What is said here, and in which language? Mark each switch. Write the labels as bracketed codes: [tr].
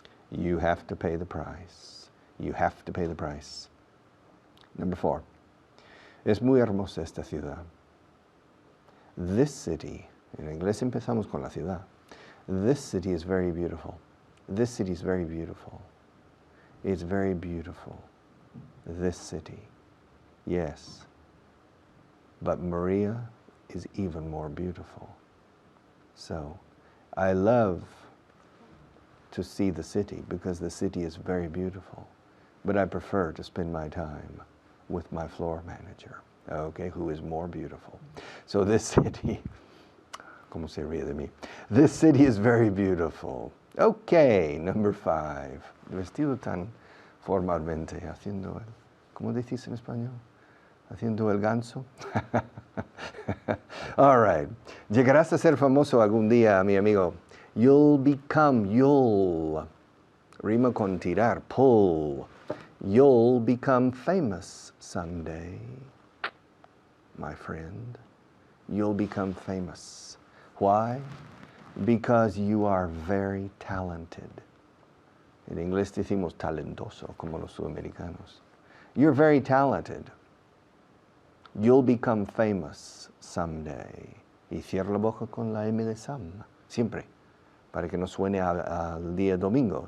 [en] You have to pay the price. You have to pay the price. Number 4. [es] Es muy hermosa esta ciudad. [en] This city, [es] en inglés empezamos con la ciudad. [en] This city is very beautiful. This city is very beautiful. It's very beautiful. This city. Yes. But Maria is even more beautiful. So, I love to see the city because the city is very beautiful. But I prefer to spend my time with my floor manager, okay, who is more beautiful. So this city, [es] como se ríe de mí? [en] This city is very beautiful. Okay, number 5. [es] Vestido tan formalmente, haciendo el, ¿cómo decís en español? Haciendo el ganso. [en] All right. [es] Llegarás a ser famoso algún día, mi amigo. You'll rima con tirar, pull. [en] You'll become famous someday, my friend. You'll become famous. Why? Because you are very talented. [es] En inglés decimos talentoso, como los sudamericanos. [en] You're very talented. You'll become famous someday. [es] Y cierra la boca con la M de Sam, siempre, para que no suene al día domingo.